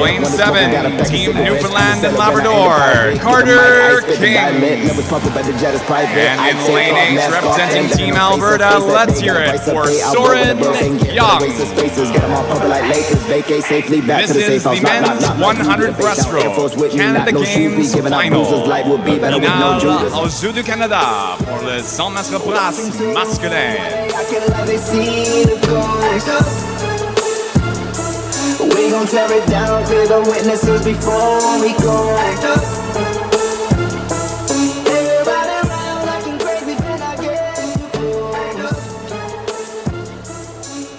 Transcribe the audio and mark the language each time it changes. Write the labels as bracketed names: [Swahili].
[English] Lane 7, Team Newfoundland and Labrador, Carter King. And in Lane 8, representing Team Alberta, let's hear it for Soren Young. This is the men's 100 breaststroke Canada Games Final. [French] Finale aux Jeux du Canada pour le 100 mètres brasse masculin. [English] I can love see the ghost. We gon' tear it down to the witnesses before we go. Everybody around acting crazy, but I get too close.